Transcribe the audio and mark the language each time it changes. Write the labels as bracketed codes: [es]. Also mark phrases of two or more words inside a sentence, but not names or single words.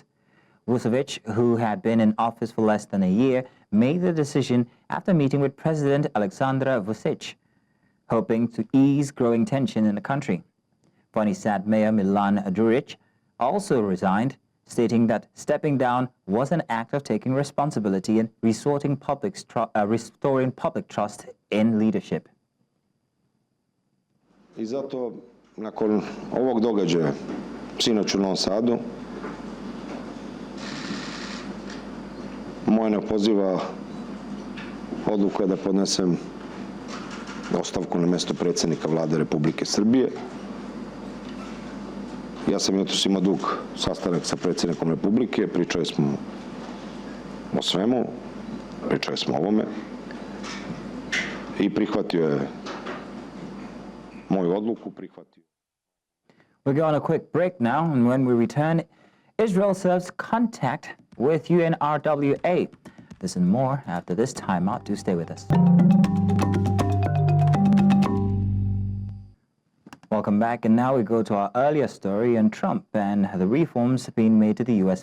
[en] Vucevic, who had been in office for less than a year, made the decision after meeting with President Aleksandar Vučić, hoping to ease growing tension in the country. Bani Sad Mayor Milan Đurić also resigned, stating that stepping down was an act of taking responsibility and restoring public trust in leadership. [sr] I zato, nakon ovog događaja sinoć u Novom Sadu, moja neopoziva odluka je da podnesem ostavku na mesto predsjednika Vlade Republike Srbije. Ja sam jutros imao dug sastanak sa predsjednikom Republike, pričali smo o svemu, pričali smo o ovome i prihvatio je moju odluku, prihvatio. [en] We'll go on a quick break now, and when we return, Israel serves contact with UNRWA. This and more after this timeout. Do stay with us. Welcome back, and now we go to our earlier story on Trump and the reforms being made to the U.S.